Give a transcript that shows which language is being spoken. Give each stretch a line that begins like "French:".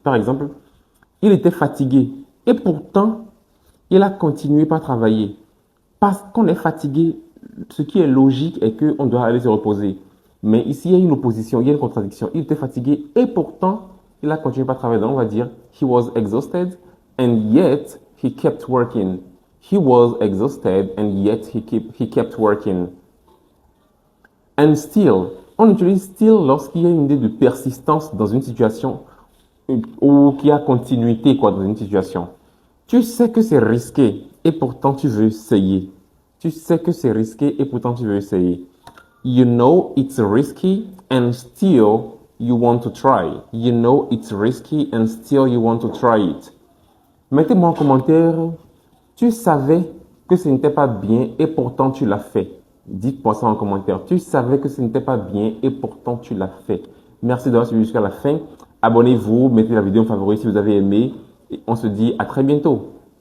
French: Par exemple, il était fatigué et pourtant, il a continué par travailler. Parce qu'on est fatigué, ce qui est logique est qu'on doit aller se reposer. Mais ici, il y a une opposition, il y a une contradiction. Il était fatigué et pourtant, il a continué par travailler. Donc, on va dire,
English: he was exhausted and yet he kept working. He was exhausted and yet he kept working. And still,
French: on utilise still lorsqu'il y a une idée de persistance dans une situation ou qu'il y a continuité quoi, dans une situation. Tu sais que c'est risqué et pourtant tu veux essayer. Tu sais que c'est risqué et pourtant tu veux essayer.
English: You know it's risky and still you want to try. You know it's risky and still you want to try it.
French: Mettez-moi en commentaire, tu savais que ce n'était pas bien et pourtant tu l'as fait. Dites-moi ça en commentaire. Tu savais que ce n'était pas bien et pourtant tu l'as fait. Merci d'avoir suivi jusqu'à la fin. Abonnez-vous, mettez la vidéo en favori si vous avez aimé. Et on se dit à très bientôt.